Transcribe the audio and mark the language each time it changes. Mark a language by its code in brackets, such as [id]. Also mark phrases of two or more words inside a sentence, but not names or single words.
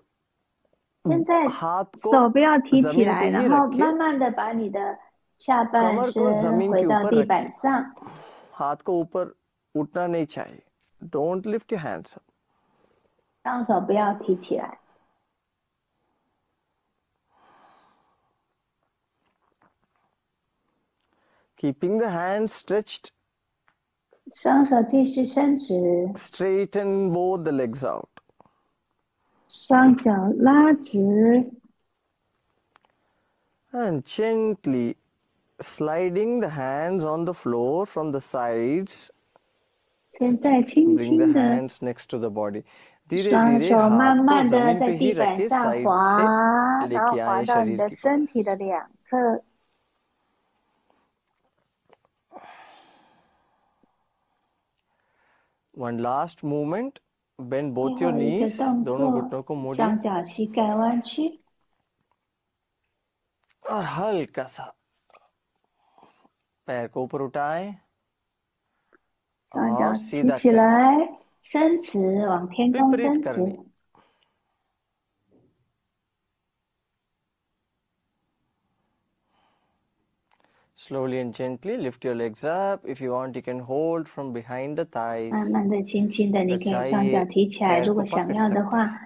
[zh] 现在 [hi] हाथ को [zh] 手不要提起 [hi] जमीन [zh] 来， [hi] पे [zh] 然 [hi] ही [zh] 后 [hi] रखिए. [zh] 慢慢的把你的下半 [hi] कमर को [zh] 身 [hi] जमीन [zh] 回 [hi] के [zh] 到 [hi] ऊपर [zh] 地 [hi] रखिए. [zh] 板上， [hi] हाथ को ऊपर उठना नहीं चाहिए. [en] Don't lift your hands up. [zh] 双手不要提起来， [en] Keeping the hands stretched, [zh] 双手继续伸直， [en] straighten both the legs out. [zh] 双脚拉直， [en] And gently sliding the hands on the floor from the sides. [zh] 现在轻 [en] Bring the [zh] 轻的 [en] hands next to the body. [hi] धीरे [zh] 双 [hi] धीरे [zh] 手慢 [hi] हाथ को [zh] 慢的 [hi] जमीन [zh] 在 [hi] पे [zh] 地 [hi] ही [zh] 板 [hi] रखिए, [zh] 上 [hi] साइड [zh] 滑， [hi] से [zh] 然后 [hi] लेके [zh] 滑 [hi] आए [zh] 到你 [hi] शरीर [zh] 的 [hi] के [zh] 身 [hi] पास. [zh] 体的两侧。 [en] One last movement. Bend [zh] 最 [en] both your [zh] 后一个 [en] knees. [zh] 动 [hi] दोनों [zh] 作， [hi] घुटनों को मोड़िए. [zh] 双脚膝盖弯曲， [hi] और हल्का सा पैर को ऊपर उठाएं [zh] 双脚 [hi] और [zh] 提 [hi] सीधा [zh] 起 [hi] करें. [zh] 来，伸直，往天空 [hi] विपरीत [zh] 伸 [hi] करनी. [zh] 直。 [en] Slowly and gently lift your legs up. If you want, you can hold from behind the [zh] 慢 [en] thighs. [zh] 慢的、轻轻的，你可以双脚 [hi] चाहिए [zh] 提起来。 [hi] पैर [zh] 如 [hi] को [zh] 果想 [hi] पकड़ [zh] 要的 [hi] सकते [zh] 话 [hi] हैं.